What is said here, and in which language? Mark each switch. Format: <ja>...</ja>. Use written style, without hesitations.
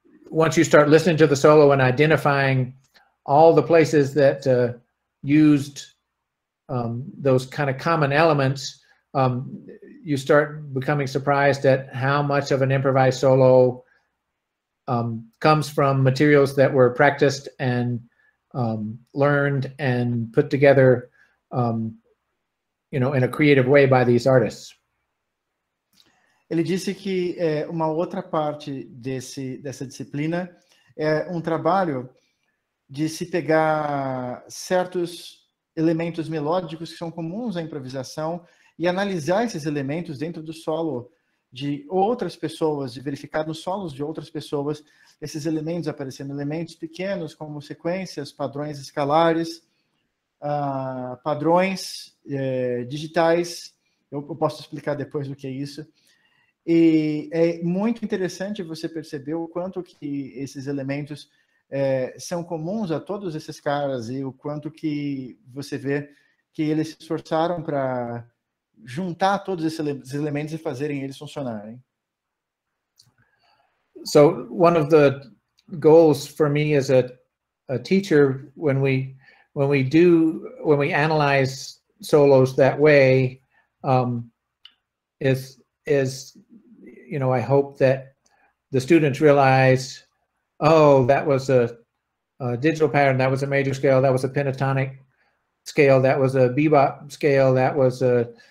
<en>once you start listening to the solo and identifying all the places that used those kind of common elements, you start becoming surprised at how much of an improvised solo comes from materials that were practiced and learned and put together, you know, in a creative way by these artists.</en> <pt>Ele disse que uma outra parte dessa disciplina é um trabalho de se pegar certos elementos melódicos que são comuns à improvisação e analisar esses elementos dentro do solo de outras pessoas, de verificar nos solos de outras pessoas esses elementos aparecendo, elementos pequenos como sequências, padrões escalares, padrões digitais Eu posso explicar depois o que é isso. E é muito interessante você perceber o quanto que esses elementos são comuns a todos esses caras e o quanto que você vê que eles se esforçaram para juntar todos esses elementos e fazerem eles funcionarem.</pt> <en>So one of the goals for me as a teacher, when we analyze solos that way, is you know, I hope that the students realize, oh, that was a digital pattern, that was a major scale, that was a pentatonic scale, that was a bebop scale, that was a</en>